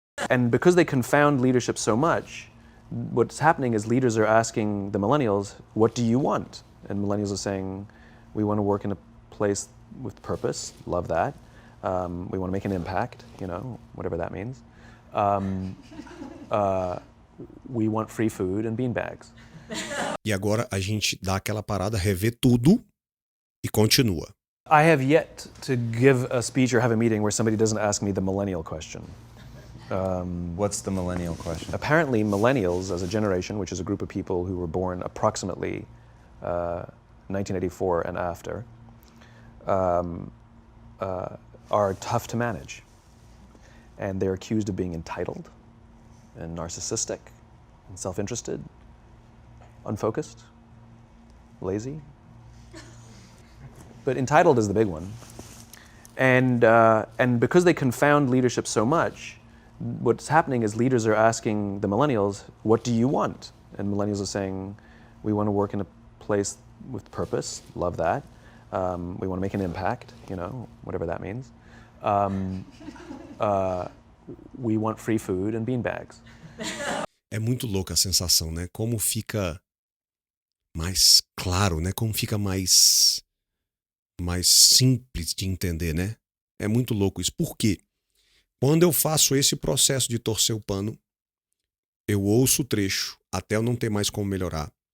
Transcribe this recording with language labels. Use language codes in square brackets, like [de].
[en] And because they confound leadership so much, what's happening is leaders are asking the millennials, what do you want? And millennials are saying, we want to work in a place with purpose. Love that. We want to make an impact, whatever that means. We want free food and beanbags. [pt] E agora a gente dá aquela parada, revê tudo e continua. [en] I have yet to give a speech or have a meeting where somebody doesn't ask me the millennial question. What's the millennial question? Apparently, millennials as a generation, which is a group of people who were born approximately 1984 and after, are tough to manage. And they're accused of being entitled and narcissistic and self-interested, unfocused, lazy. But entitled is the big one. And because they confound leadership so much, what's happening is leaders are asking the millennials, what do you want? And millennials are saying, we want to work in a place with purpose. Love that. We want to make an impact, whatever that means. We want free food and beanbags. [pt] É muito louca a sensação, né? Como fica mais claro, né? Como fica mais simples de entender, né? É muito louco isso. Por quê? Quando eu faço esse processo de torcer o pano, eu ouço o trecho até eu não ter mais como melhorar.